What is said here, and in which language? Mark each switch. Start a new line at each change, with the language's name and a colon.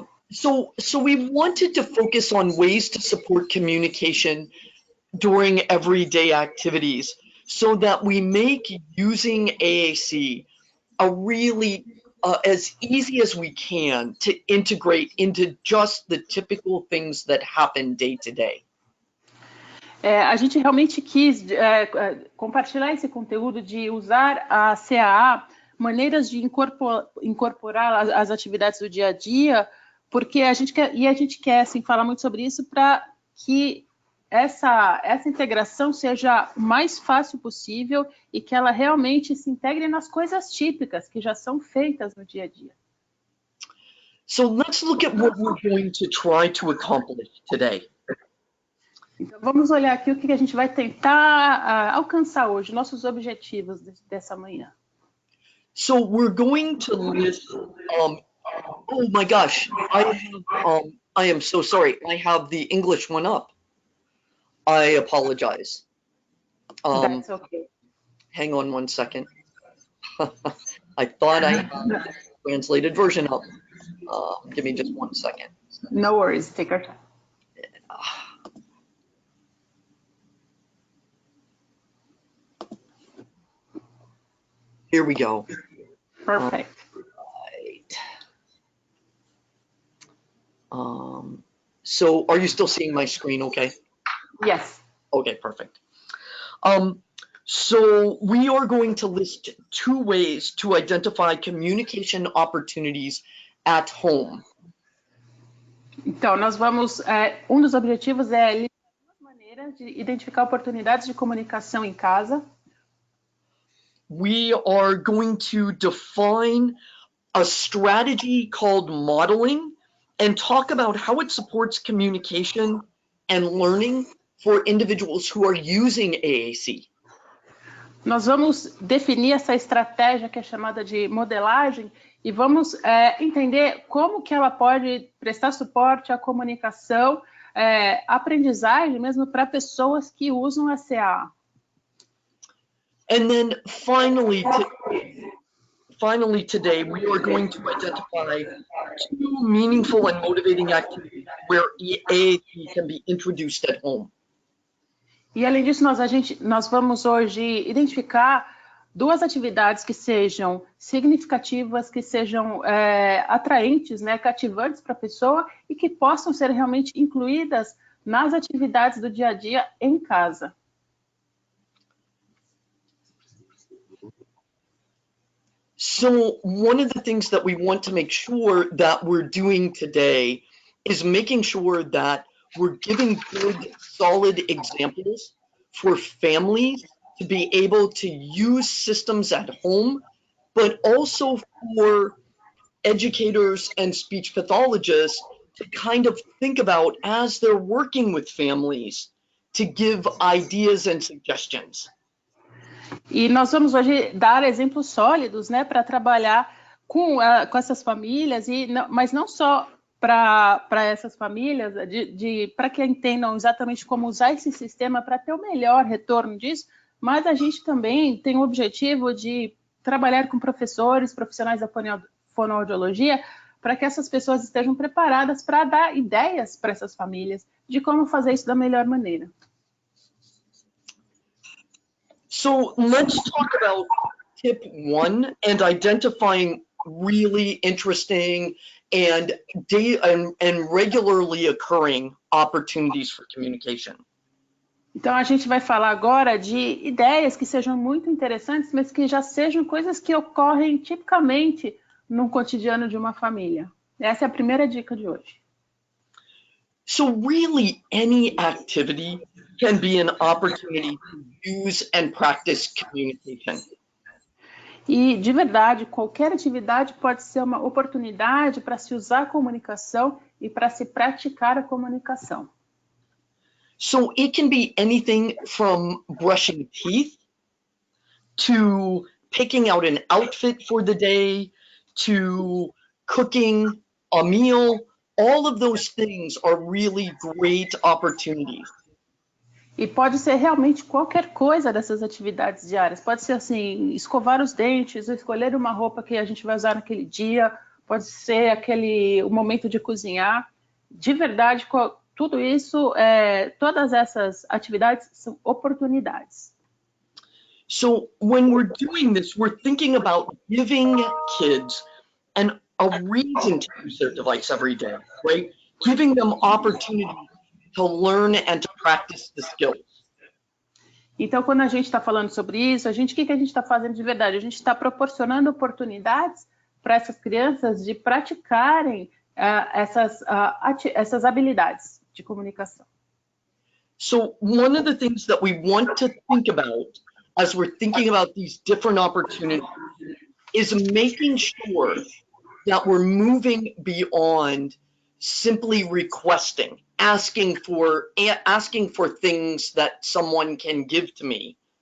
English: So we wanted to focus on ways to support communication during everyday activities so that we make using AAC a really as easy as we can to integrate into just the typical things that happen day to day.
Portuguese: A gente realmente quis compartilhar esse conteúdo de usar a CAA, maneiras de incorporar as atividades do dia a dia, porque a gente quer assim, falar muito sobre isso para que essa integração seja o mais fácil possível e que ela realmente se integre nas coisas típicas que já são feitas no dia a dia.
English: So let's look at what we're going to try to accomplish today.
Portuguese: Então, vamos olhar aqui o que a gente vai tentar alcançar hoje, nossos objetivos dessa manhã.
English: So we're going to list, oh my gosh, I am so sorry, I have the English one up. I apologize. That's okay. Hang on one second. I thought I had the translated version up. Give me just 1 second. No worries, take your time. Here we go. Perfect. Right. So are you still seeing my screen okay? Yes. Okay, perfect. So we are going to list 2 ways to identify communication opportunities at home.
Portuguese: Então, nós vamos, um dos objetivos é listar 2 maneiras de identificar oportunidades de comunicação em casa.
English: We are going to define a strategy called modeling and talk about how it supports communication and learning for individuals who are using AAC.
Portuguese: Nós vamos definir essa estratégia que é chamada de modelagem e vamos entender como que ela pode prestar suporte à comunicação, aprendizagem mesmo para pessoas que usam a CAA.
English: And then finally today, we are going to identify 2 meaningful and motivating activities where AAC can be introduced at home.
Portuguese: E além disso, nós vamos hoje identificar 2 atividades que sejam significativas, que sejam atraentes, né, cativantes para a pessoa e que possam ser realmente incluídas nas atividades do dia a dia em casa.
English: So one of the things that we want to make sure that we're doing today is making sure that we're giving good, solid examples for families to be able to use systems at home, but also for educators and speech pathologists to kind of think about as they're working with families to give ideas and suggestions.
Portuguese: E nós vamos hoje dar exemplos sólidos, né, para trabalhar com essas famílias, mas não só para essas famílias, para que entendam exatamente como usar esse sistema para ter o melhor retorno disso, mas a gente também tem o objetivo de trabalhar com professores, profissionais da fonoaudiologia, para que essas pessoas estejam preparadas para dar ideias para essas famílias de como fazer isso da melhor maneira.
English: So let's talk about tip 1 and identifying really interesting and regularly occurring opportunities for communication.
Portuguese: Então a gente vai falar agora de ideias que sejam muito interessantes, mas que já sejam coisas que ocorrem tipicamente no cotidiano de uma família. Essa é a primeira dica de hoje.
English: So really any activity can be an opportunity to use and practice communication.
Portuguese: E, de verdade, qualquer atividade pode ser uma oportunidade para se usar a comunicação e para se praticar a comunicação.
English: So it can be anything from brushing teeth to picking out an outfit for the day to cooking a meal. All of those things are really great opportunities.
Portuguese: E pode ser realmente qualquer coisa dessas atividades diárias. Pode ser assim, escovar os dentes, ou escolher uma roupa que a gente vai usar naquele dia. pode ser o momento de cozinhar. De verdade, tudo isso, todas essas atividades são oportunidades.
English: So when we're doing this, we're thinking about giving kids a reason to use their device every day, right? Giving them opportunity to learn and to practice the skills.
Portuguese: Então, quando a gente está falando sobre isso, o que a gente está fazendo de verdade? A gente está proporcionando oportunidades para essas crianças de praticarem essas habilidades de comunicação.
English: So one of the things that we want to think about as we're thinking about these different opportunities is making sure that we're moving beyond simply requesting, asking for things that someone can give to me.